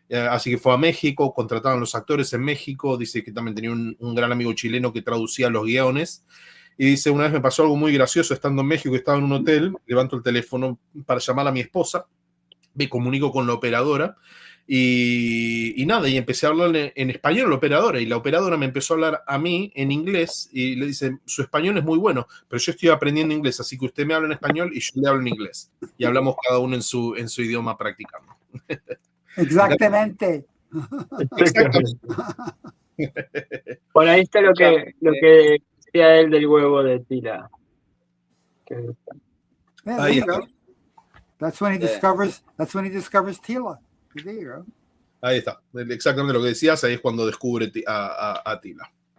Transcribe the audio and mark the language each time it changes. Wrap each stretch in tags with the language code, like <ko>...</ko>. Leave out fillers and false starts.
<es>así que fue a México, contrataban los actores en México, dice que también tenía un gran amigo chileno que traducía los guiones, y dice, una vez me pasó algo muy gracioso estando en México, estaba en un hotel, levanto el teléfono para llamar a mi esposa, me comunico con la operadora, y nada, y empecé a hablar en español a la operadora, y la operadora me empezó a hablar a mí en inglés, y le dice, su español es muy bueno, pero yo estoy aprendiendo inglés, así que usted me habla en español y yo le hablo en inglés, y hablamos cada uno en su idioma practicando. Exactamente. Exactamente. Por ahí está lo que decía él del huevo de tila.</es> <en>Yeah, there you go. That's when he discovers Tila. There you go.</en> <es>Ahí está, exactamente lo que decías, ahí es cuando descubre a Tila.</es>